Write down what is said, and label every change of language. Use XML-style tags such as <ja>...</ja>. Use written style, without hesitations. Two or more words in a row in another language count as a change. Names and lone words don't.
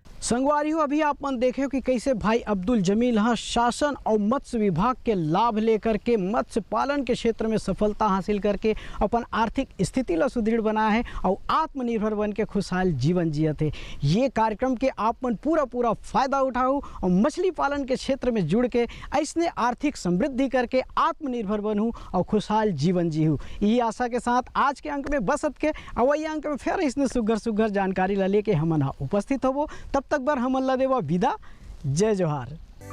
<hne>संगवारी हो अभी आप मन देखे हो कि कैसे भाई अब्दुल जमील हाँ शासन और मत्स्य विभाग के लाभ लेकर के मत्स्य पालन के क्षेत्र में सफलता हासिल करके अपन आर्थिक स्थिति ला सुदृढ़ बनाया है और आत्मनिर्भर बन के खुशहाल जीवन जियत है। ये कार्यक्रम के आप मन पूरा फायदा उठाओ और मछली पालन के क्षेत्र में जुड़ के ऐसने आर्थिक समृद्धि करके आत्मनिर्भर बनूँ और खुशहाल जीवन जीहूँ। यही आशा के साथ आज के अंक में बसत के अवैया अंक में फिर इसने सुघर जानकारी ला लेके हमन उपस्थित होबो। तब तक बर हमन ला देवा विदा। जय जोहार।</hne>